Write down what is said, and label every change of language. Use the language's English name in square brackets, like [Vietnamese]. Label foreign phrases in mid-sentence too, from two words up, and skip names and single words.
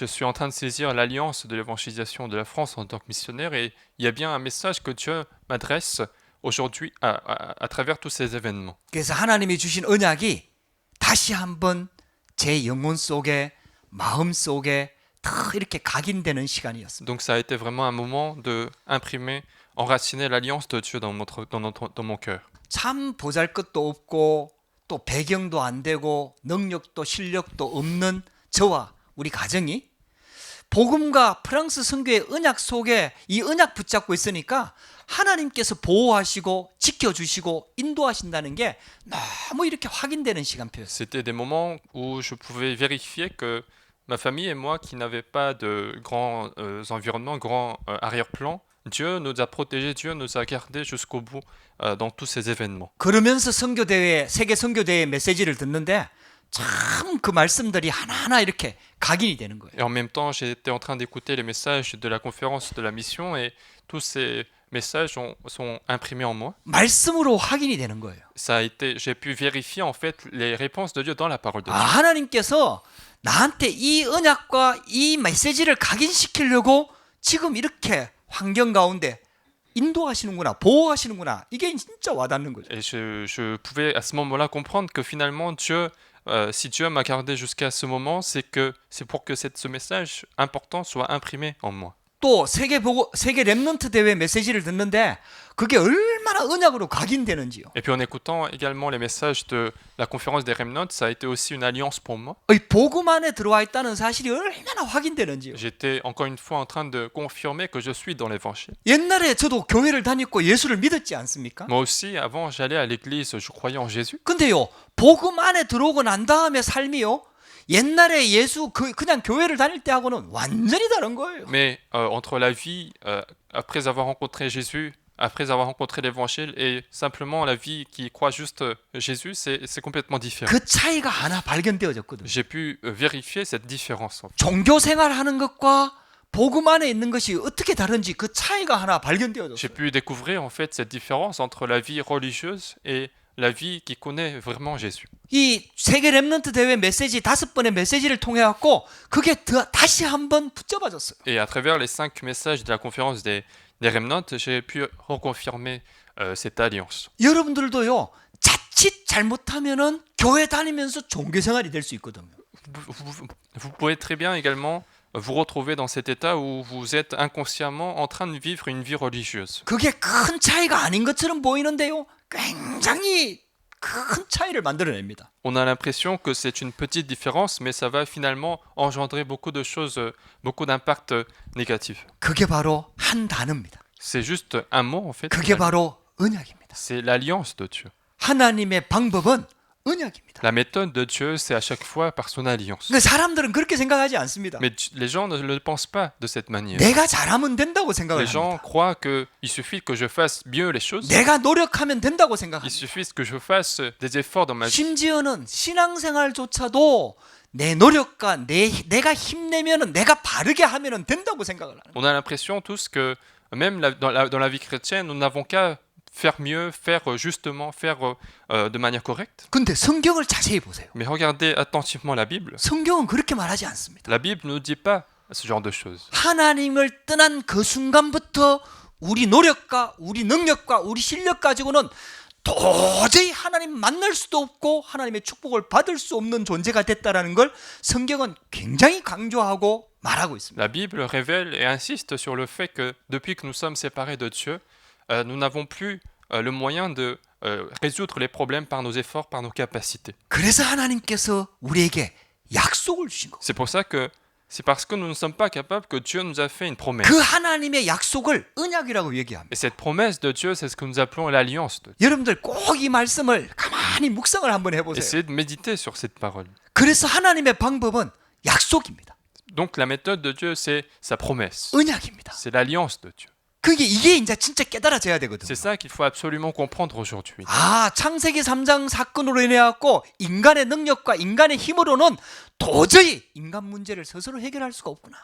[French] Je suis en train de saisir l'alliance de l'évangélisation de la France en tant que missionnaire et il y a bien un message que Dieu m'adresse aujourd'hui à travers tous ces événements. [Korean] 그래서 하나님이 주신 언약이 다시 한번 제 영혼 속에 마음 속에 더 이렇게 각인되는 시간이었습니다. [French] Donc ça a été vraiment un moment de imprimer, enraciner l'alliance de Dieu dans mon cœur. [Korean] 참 보잘것도 없고 또 배경도 안 되고 능력도 실력도 없는 저와 우리 가정이 복음과 프랑스 선교의 언약 속에 이 언약 붙잡고 있으니까 하나님께서 보호하시고 지켜주시고 인도하신다는 게 너무 이렇게 확인되는 시간표였어요. [French] C'était des moments où je pouvais vérifier que ma famille et moi, qui n'avaient pas de grands environnements, grands arrière-plans, Dieu nous a protégés, Dieu nous a gardés jusqu'au bout dans tous ces événements. [Korean] 그러면서 선교대회, 세계 선교대회 메시지를 듣는데 참 그 말씀들이 하나하나 이렇게 각인이 되는 거예요. [French] Et en même temps, j'étais en train d'écouter les messages de la conférence de la mission et tous ces messages sont imprimés en moi. [Korean] 말씀으로 확인이 되는 거예요. [French] J'ai pu vérifier en fait les réponses de Dieu dans la parole de 아, Dieu. [Korean] 하나님께서 나한테 이 언약과 이 메시지를 각인시키려고 지금 이렇게 환경 가운데 인도하시는구나, 보호하시는구나. 이게 진짜 와닿는 거죠. [French] Et je pouvais à ce moment-là comprendre que finalement Dieu, si Dieu m'a gardé jusqu'à ce moment, c'est pour que ce message important soit imprimé en moi. [Korean] 또 세계 렘넌트 대회 메시지를 듣는데 그게 얼마나 언약으로 각인되는지요. [French] Et puis en écoutant également les messages de la conférence des Remnants, ça a été aussi une alliance pour moi. [Korean] 이 복음 안에 들어와 있다는 사실이 얼마나 확인되는지요. [French] J'étais encore une fois en train de confirmer que je suis dans l'évangile. [Korean] 옛날에 저도 교회를 다녔고 예수를 믿었지 않습니까? [French] Moi aussi, avant, j'allais à l'église, je croyais en Jésus. [Korean] 근데요, 복음 안에 들어오고 난 다음에 삶이요, 옛날에 예수 그냥 교회를 다닐 때하고는 완전히 다른 거예요. [French] Mais entre la vie, après avoir rencontré Jésus, après avoir rencontré l'évangile et simplement la vie qui croit juste Jésus, c'est complètement différent. [Korean] 그 차이가 하나 발견되어졌거든요. [French] J'ai pu vérifier cette différence. En fait. [Korean] 종교 생활하는 것과 복음 안에 있는 것이 어떻게 다른지 그 차이가 하나 [French] J'ai [Korean] 발견되어졌어요. [French] pu découvrir en fait cette différence entre la vie religieuse et la vie qui connaît vraiment Jésus. [Korean] 이 세계 렘넌트 대회 메시지 5번의 메시지를 통해 갖고 그게 다시 한번 붙잡아졌어요. [French] Et à travers les 5 messages de la conférence des Remnants, j'ai pu reconfirmer cette alliance. [Korean] 여러분들도요, 자칫 잘못하면은 교회 다니면서 종교 생활이 될 수 있거든요. [French] Vous pouvez très bien également vous retrouver dans cet état où vous êtes inconsciemment en train de vivre une vie religieuse. [Korean] 그게 큰 차이가 아닌 것처럼 보이는데요, 굉장히 큰 차이를 만들어냅니다. [French] On a l'impression que c'est une petite différence, mais ça va finalement engendrer beaucoup de choses, beaucoup d'impacts négatifs. [Korean] 그게 바로 한 단어입니다. [French] C'est juste un mot en fait. [Korean] 그게 바로 언약입니다. [French] C'est l'alliance de Dieu. [Korean] 하나님의 방법은 언약입니다. [French] La méthode de Dieu, c'est à chaque fois par son alliance. [Korean] 근데 사람들은 그렇게 생각하지 않습니다. [French] Mais les gens ne le pensent pas de cette manière. [Korean] 내가 잘하면 된다고 생각을 [French] Les gens [Korean] 합니다. [French] croient qu'il suffit que je fasse mieux les choses. [Korean] 내가 노력하면 된다고 [French] Il [Korean] 생각합니다. [French] suffit que je fasse des efforts dans ma vie. [Korean] 심지어는 신앙생활조차도 내 노력과 내가 힘내면은 내가 바르게 하면은 된다고 생각을 하는 거예요. [French] On a l'impression tous que même dans la vie chrétienne, nous n'avons qu'à faire mieux, faire justement, faire de manière correcte. [Korean] 근데 성경을 자세히 보세요. [French] Mais regardez attentivement la Bible. [Korean] 성경은 그렇게 말하지 않습니다. [French] La Bible ne nous dit pas ce genre de choses. [Korean] 하나님을 떠난 그 순간부터 우리 노력과 우리 능력과 우리 실력 가지고는 도저히 하나님 만날 수도 없고 하나님의 축복을 받을 수 없는 존재가 됐다라는 걸 성경은 굉장히 강조하고 말하고 있습니다. [French] La Bible révèle et insiste sur le fait que depuis que nous sommes séparés de Dieu, nous n'avons plus le moyen de résoudre les problèmes par nos efforts, par nos capacités. [Korean] 그래서 하나님께서 우리에게 약속을 주신 거예요. [French] C'est pour ça que c'est parce que nous ne sommes pas capables que Dieu nous a fait une promesse. [Korean] 그 하나님의 약속을 언약이라고 얘기합니다. [French] Et cette promesse de Dieu, c'est ce que nous appelons l'alliance de Dieu. [Korean] 여러분들 꼭 이 말씀을 가만히 묵상을 한번 해보세요. [French] Essayez de méditer sur cette parole. [Korean] 그래서 하나님의 방법은 약속입니다. [French] Donc la méthode de Dieu, c'est sa promesse. [Korean] 언약입니다. [French] C'est l'alliance de Dieu. [Korean] 이게 이제 진짜 깨달아져야 되거든요. [French] C'est ça qu'il faut absolument comprendre aujourd'hui. [Korean] 아, 창세기 3장 사건으로 인해 갖고 인간의 능력과 인간의 힘으로는 도저히 인간 문제를 스스로 해결할 수가 없구나.